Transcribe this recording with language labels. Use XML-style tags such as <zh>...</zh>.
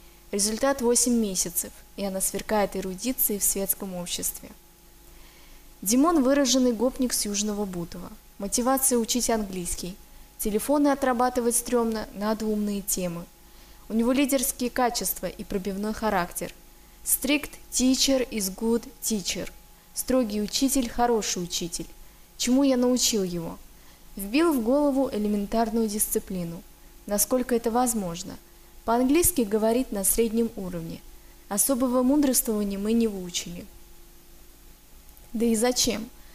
<ru>Результат – 8 месяцев, и она сверкает эрудицией в светском обществе. Димон – выраженный гопник с Южного Бутова. Мотивация – учить английский. Телефоны отрабатывать стрёмно, надо умные темы. У него лидерские качества и пробивной характер.</ru> <en>Strict teacher is good teacher.</en> <ru>Строгий учитель – хороший учитель. Чему я научил его? Вбил в голову элементарную дисциплину. Насколько это возможно? По-английски говорит на среднем уровне. Особого мудрствования мы не выучили. Да и зачем?</ru>